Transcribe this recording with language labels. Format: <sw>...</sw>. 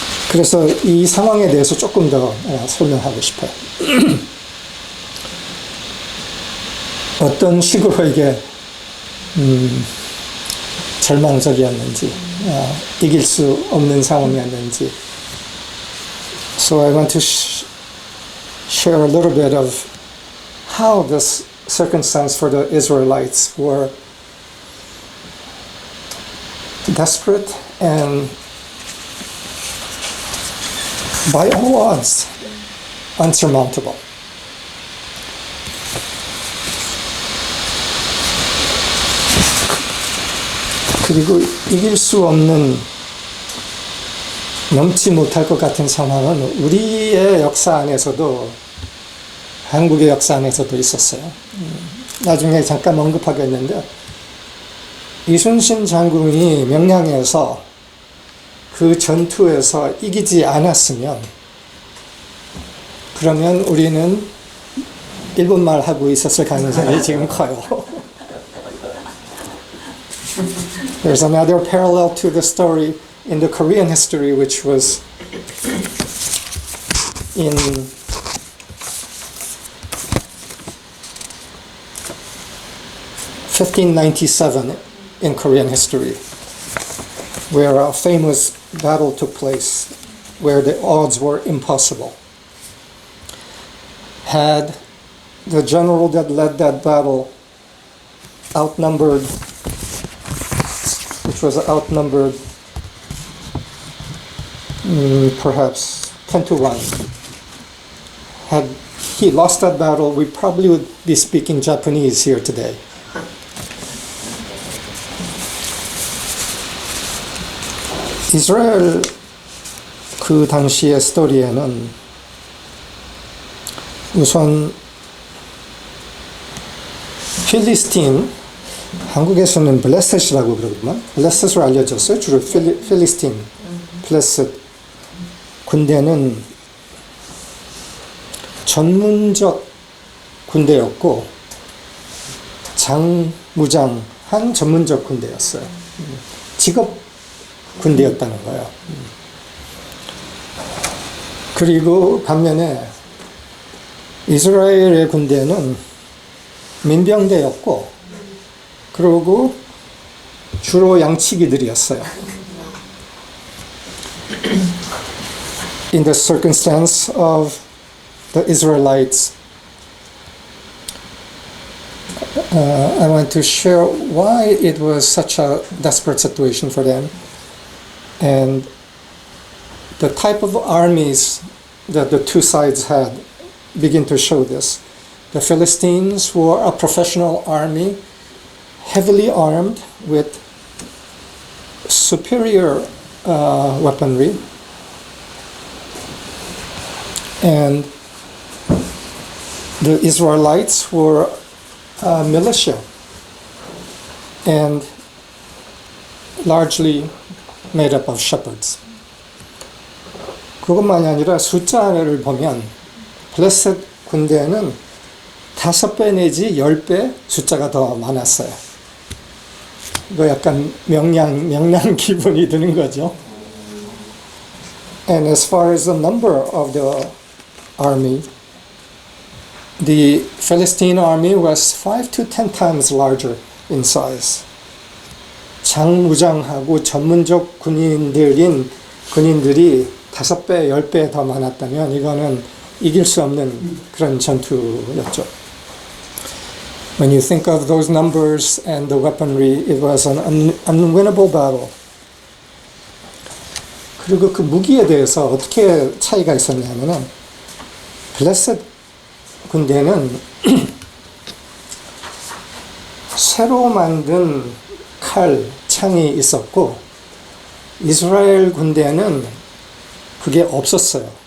<ko>그래서 이 상황에 대해서 조금 더 설명하고 싶어요. 어떤 식으로 이게 절망적이었는지, 이길 수 없는 상황이었는지.</ko> <en>So I want to share a little bit of how this circumstance for the Israelites were desperate and by all odds unsurmountable.</en> <ko>그리고 이길 수 없는, 넘지 못할 것 같은 상황은 우리의 역사 안에서도, 한국의 역사 안에서도 있었어요. 나중에 잠깐 언급하겠는데, 이순신 장군이 명량에서 그 전투에서 이기지 않았으면, 그러면 우리는 일본말 하고 있었을 가능성이 지금 커요.</ko> <en>There's another parallel to the story in the Korean history, which was in 1597 in Korean history, where a famous battle took place where the odds were impossible. Had the general that led that battle outnumbered, which was outnumbered perhaps 10 to 1. Had he lost that battle, we probably would be speaking Japanese here today.</en> <ko>이스라엘 그 당시의 스토리에는 우선 필리스틴, 한국에서는 블레셋이라고 그러거든요. 블레셋으로 알려졌어요. 주로 필리스틴, 블레셋 군대는 전문적 군대였고 장무장한 전문적 군대였어요. 직업 군대였다는 거예요. 그리고 반면에 이스라엘의 군대는 민병대였고, 그리고 주로 양치기들이었어요.</ko> <en>In the circumstance of the Israelites, I want to share why it was such a desperate situation for them, and the type of armies that the two sides had begin to show this. The Philistines were a professional army, heavily armed with superior weaponry, and the Israelites were a militia and largely made up of shepherds.</en> <ko>그것만이 아니라 숫자를 보면 블레셋 군대는 5배 내지 10배 숫자가 더 많았어요. 이거 약간 명량 기분이 드는 거죠.</ko> <en>And as far as the number of the army, the Philistine army was 5 to 10 times larger in size.</en> <ko>장무장하고 전문적 군인들이 5배, 10배 더 많았다면 이거는 이길 수 없는 그런 전투였죠.</ko> <en>When you think of those numbers and the weaponry, it was an unwinnable battle.</en> <ko>그리고 그 무기에 대해서 어떻게 차이가 있었냐면은 블레셋 군대는 새로 만든 칼, 창이 있었고 이스라엘 군대는 그게 없었어요.</ko>